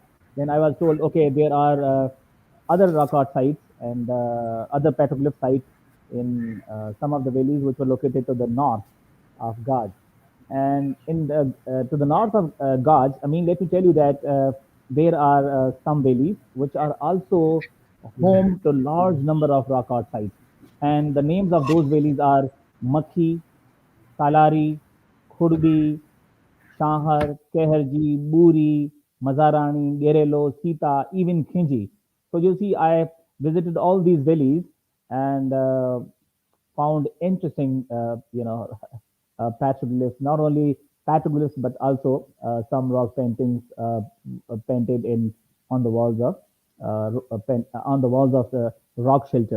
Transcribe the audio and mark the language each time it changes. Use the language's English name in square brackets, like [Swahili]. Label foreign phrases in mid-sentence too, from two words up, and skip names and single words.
[English] Then I was told okay, there are other rock art sites and other petroglyph sites in some of the valleys which were located to the north of Gaj. And in the to the north of Gaj, I mean, let me tell you that there are some valleys which are also home to large number of rock art sites, and the names of those valleys are Makhi, Salari, Khurdi, Shahar, Keharji, Buri, Mazarani, Gerelo, Sita, even Khinji. So you see, I visited all these valleys and found interesting, petroglyphs, not only petroglyphs, but also some rock paintings painted in on the walls of on the walls of the rock shelters.